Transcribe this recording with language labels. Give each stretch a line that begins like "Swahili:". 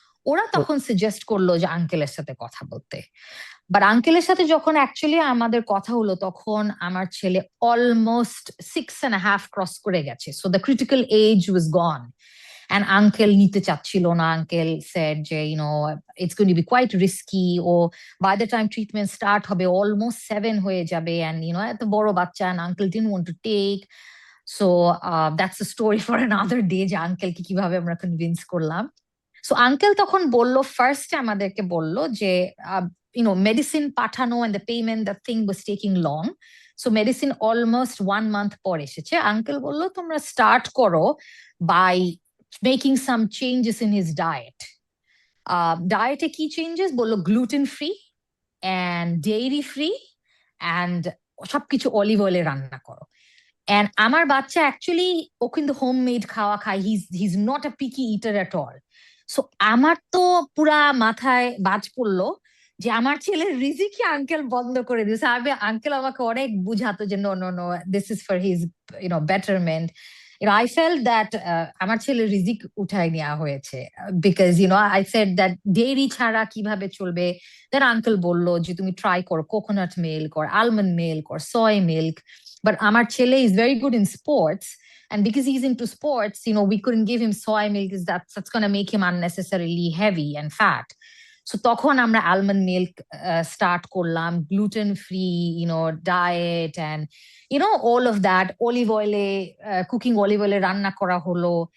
Bangla: ওরা তখন সাজেস্ট করলো যে আঙ্কেলের সাথে কথা বলতে, বাট আঙ্কেলের সাথে যখন অ্যাকচুয়ালি আমাদের কথা হলো তখন আমার ছেলে অলমোস্ট 6.5 ক্রস করে গেছে,
English: So the critical age was gone. And uncle
Bangla: নিতে চাচ্ছিল না,
English: uncle said যে it's going to be quite risky, or by the time treatment start হবে almost 7 হয়ে যাবে, and এত বড় বাচ্চা, and uncle didn't want to take. So that's a story for another day,
Bangla: যে uncle কে কিভাবে আমরা কনভিন্স করলাম। So uncle তখন বললো, ফার্স্ট আমাদেরকে বললো যে মেডিসিন পাঠানো,
English: and the payment, the thing was taking long. So medicine almost 1 month
Bangla: পর এসেছে।
English: uncle বললো তোমরা start করো by making some changes in his diet.
Bangla: Diet কি changes বললো? gluten free and dairy free, and সবকিছু অলিভ অয়েলে রান্না করো।
English: And
Bangla: আমার বাচ্চা অ্যাকচুয়ালি ও কিন্তু হোমমেড খাওয়া খায়,
English: he's not a picky eater at all.
Bangla: So আমার তো পুরা মাথায় বাজ পড়লো যে আমার ছেলের রিজিকই আঙ্কেল বন্ধ করে দিয়েছে। আঙ্কেল আমাকে অনেক বুঝাতো যে
English: no, this is for his betterment. I felt that
Bangla: আমার ছেলের রিজিক উঠাই নেওয়া হয়েছে, because I said that dairy ছাড়া কিভাবে চলবে। Then uncle বললো যে তুমি ট্রাই করো coconut milk or almond milk or soy milk.
English: But
Bangla: আমার ছেলে
English: is very good in sports, and because he's into sports, we couldn't give him soy milk, because that's going to make him unnecessarily heavy and fat. So তখন আমরা almond milk start করলাম, gluten free diet, and all of that, olive oil cooking
Bangla: olive oil রান্না করা হলো।